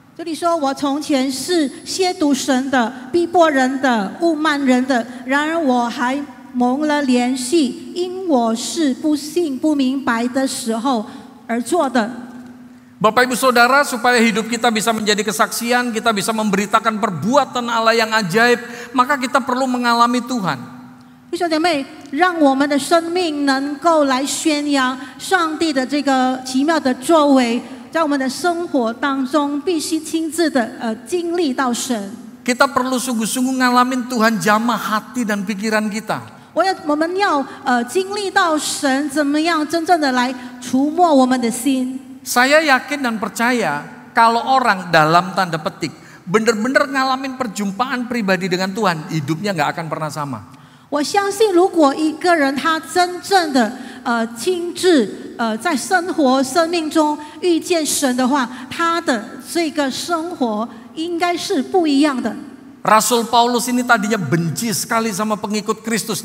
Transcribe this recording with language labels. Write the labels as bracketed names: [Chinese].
[Chinese] 这里说，我从前是亵渎神的、逼迫人的、侮慢人的，然而我还蒙了怜惜，因我是不信不明白的时候而做的。 [Indonesian] Bapak Ibu Saudara, supaya hidup kita bisa menjadi kesaksian, kita bisa memberitakan perbuatan Allah yang ajaib, maka kita perlu mengalami Tuhan. [Chinese] 弟兄姐妹，让我们的生命能够来宣扬上帝的这个奇妙的作为，在我们的生活当中必须亲自的经历到神。 [Indonesian] Kita perlu sungguh-sungguh ngalamin Tuhan jamah hati dan pikiran kita. [Chinese] 我们要经历到神怎么样真正的来触摸我们的心。 [Indonesian] Saya yakin dan percaya kalau orang dalam tanda petik benar-benar ngalamin perjumpaan pribadi dengan Tuhan, hidupnya nggak akan pernah sama. [Chinese] 我相信，如果一个人他真正的亲自在生命中遇见神的话，他的这个生活应该是不一样的。 [Indonesian] Rasul Paulus ini tadinya benci sekali sama pengikut Kristus.